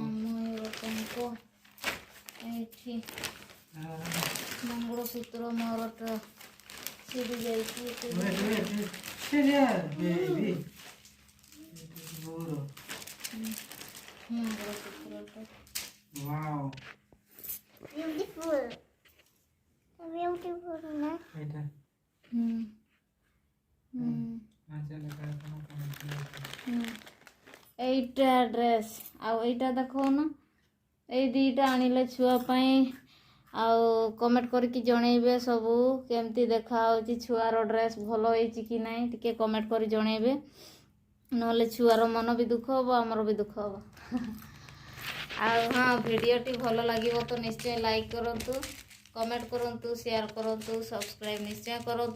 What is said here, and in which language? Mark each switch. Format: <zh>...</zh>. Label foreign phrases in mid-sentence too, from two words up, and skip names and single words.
<or>ମୟୂରପଙ୍କ ଏଇଠି ମଙ୍ଗଳସୂତ୍ର ମୋର ଛିଡ଼ି ଯାଇଛି। ମଙ୍ଗଳସୂତ୍ରଟା</or> <en>Wow. Beautiful. Beautiful na.</en> <or>ଏଇଟା ଏଇଟା ଡ୍ରେସ୍ ଆଉ ଏଇଟା ଦେଖଉନ ଏଇ ଦୁଇଟା ଆଣିଲେ ଛୁଆ ପାଇଁ ଆଉ କମେଣ୍ଟ କରିକି ଜଣେଇବେ ସବୁ କେମିତି ଦେଖାହେଉଛି ଛୁଆର ଡ୍ରେସ୍ ଭଲ ହେଇଛି କି ନାହିଁ ଟିକେ କମେଣ୍ଟ କରି ଜଣେଇବେ ନହେଲେ ଛୁଆର ମନ ବି ଦୁଃଖ ହେବ ଆମର ବି ଦୁଃଖ ହେବ। ଆଉ ହଁ ଭିଡ଼ିଓଟି ଭଲ ଲାଗିବ ତ ନିଶ୍ଚୟ ଲାଇକ୍ କରନ୍ତୁ କମେଣ୍ଟ କରନ୍ତୁ ସେୟାର କରନ୍ତୁ ସବସ୍କ୍ରାଇବ୍ ନିଶ୍ଚୟ କରନ୍ତୁ।</or>